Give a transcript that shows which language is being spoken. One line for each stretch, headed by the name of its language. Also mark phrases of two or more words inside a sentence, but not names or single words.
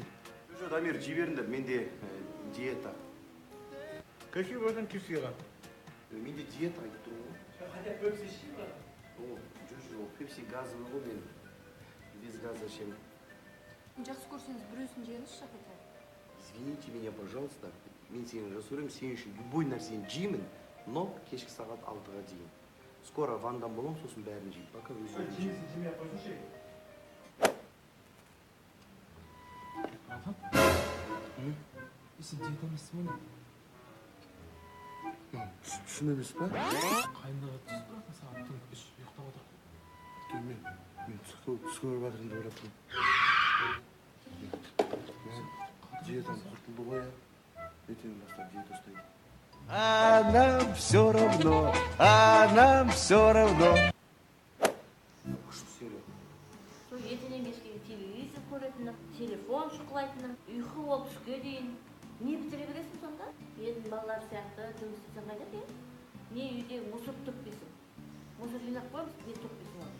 Kazakh: Жоқ, Дамир, жей беріңдер, менде диета.
Russian: Какие братан кепсейға?
Kazakh: Менде диета айтып тұрмын ғой. Хотя пепси ішей ба? Жоқ, пепси газовый ғой, мен
Russian: без газа
Kazakh: ішемін. Жақсы көрсеңіз біреусін жеңізші хотя.
Russian: Извините меня, пожалуйста.
Kazakh: Мен сені жақсы көремін, сен үшін любой нәрсені жеймін, но кешкі сағат 6-ға дейін. Скоро ванндан боламын, сосын бәрін жеймін. Пока өзім жеймін. Братан? Сен диета емессің ба? Шын емес па? Қайындағы түс братан сағат түн 3 ұйықтап отыр. Мен түс көріп жатырмын деп ойлап тұрмын. Диетам құртылды ғой, ә? Ертең бастап диета ұстаймын.
Russian: А нам все равно.
Kazakh: Күшті сериал. Сол ертеңнен кешке телевизор көретінім, телефон шұқылайтыным, ұйқы болып түске дейін. Не бітіре бересің сонда? Елдің балалар сияқты жұмыс істесең қайда дейін? Не үйде мусор төкпейсің? Мусор жинап қойып, не төкпейсің ол?